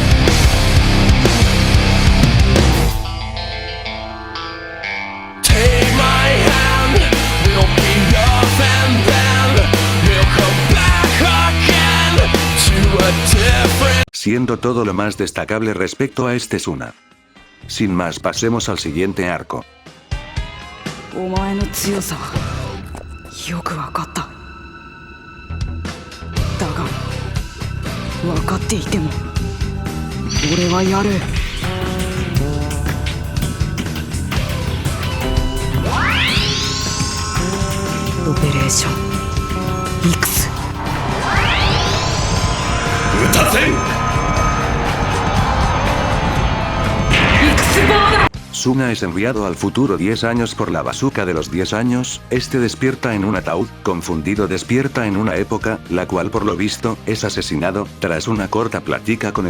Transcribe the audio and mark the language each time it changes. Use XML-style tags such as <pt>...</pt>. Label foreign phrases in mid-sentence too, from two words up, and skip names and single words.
<es>Siendo todo lo más destacable respecto a este Suna. Sin más pasemos al siguiente arco.</es> <ja>お前の強さはよくわかった。だが分かっていても俺はやる。オペレーション X 撃たせん。</ja> <es>Suna es enviado al futuro 10 años por la bazooka de los 10 años, este despierta en un ataúd, confundido despierta en una época, la cual por lo visto, es asesinado, tras una corta plática con el</es>